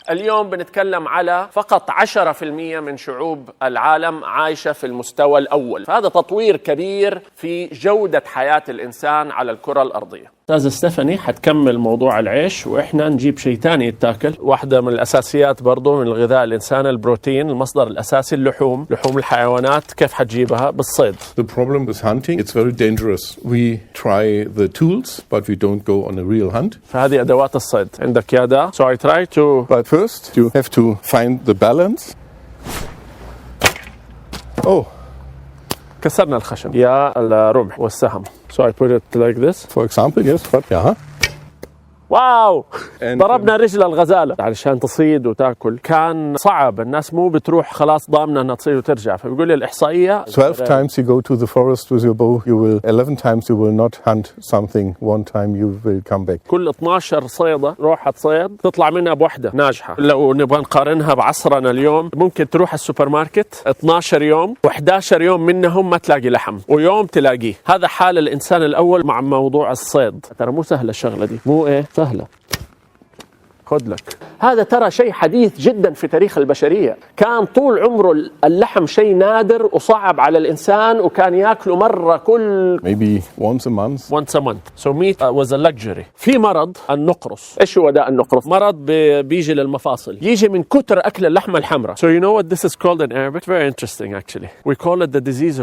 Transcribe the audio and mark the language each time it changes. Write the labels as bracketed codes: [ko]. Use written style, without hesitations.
[ar] اليوم بنتكلم على فقط 10% من شعوب العالم عايشة في المستوى الأول. فهذا تطوير كبير في جودة حياة الإنسان على الكرة الأرضية. أستاذة ستيفاني حتكمل موضوع العيش وإحنا نجيب شيء تاني يتاكل. واحدة من الأساسيات برضو من الغذاء الإنساني البروتين، المصدر الأساسي اللحوم، لحوم الحيوانات. كيف حتجيبها؟ بالصيد. [en] The problem with hunting, it's very dangerous. We try the tools, but we don't go on a real hunt. [ar] فهذه أدوات الصيد عندك يا دا. [en] So I try to... But first, you have to find the balance. Oh, [ar] كسرنا الخشب يا الرمح والسهم. [en] So I put it like this. for example, yes, but yeah. واو، And, [ar] ضربنا رجل الغزالة علشان تصيد وتاكل. كان صعب، الناس مو بتروح خلاص ضامنة انها تصيد وترجع. فبيقول لي الإحصائية [en] 12 times you go to the forest with your bow, you will 11 times you will not hunt something. One time you will come back. [ar] كل 12 صيدة روحة صيد تطلع منها بوحدة ناجحة. لو نبغى نقارنها بعصرنا اليوم، ممكن تروح السوبر ماركت 12 يوم و11 يوم منهم ما تلاقي لحم، ويوم تلاقيه. هذا حال الإنسان الأول مع موضوع الصيد. ترى مو سهلة الشغلة دي، مو سهلة. خذ لك هذا، ترى شيء حديث جدا في تاريخ البشرية. كان طول عمره اللحم شيء نادر وصعب على الإنسان، وكان يأكله مرة كل [en] Maybe once a month. So meat was a luxury. [ar] في مرض النقرس. إيش هو ده النقرس؟ مرض بيجي للمفاصل، يجي من كتر أكل اللحمة الحمراء. [en] So you know what this is called in Arabic? Very interesting actually. We call it the disease of